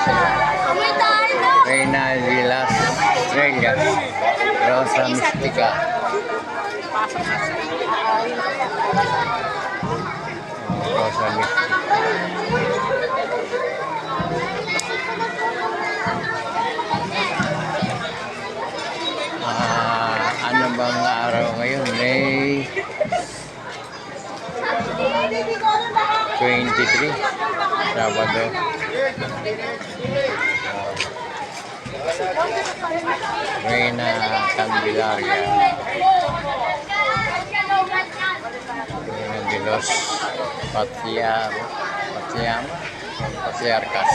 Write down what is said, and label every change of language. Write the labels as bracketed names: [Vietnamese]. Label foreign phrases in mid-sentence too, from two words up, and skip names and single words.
[Spanish] Reina de las Estrellas, [Latin] Rosa Mystica. Rosa Mystica. [Filipino] Ano bang araw ngayon? May 23, Sabado. [Spanish] Reina Candelaria. Reina de los Patriarcas.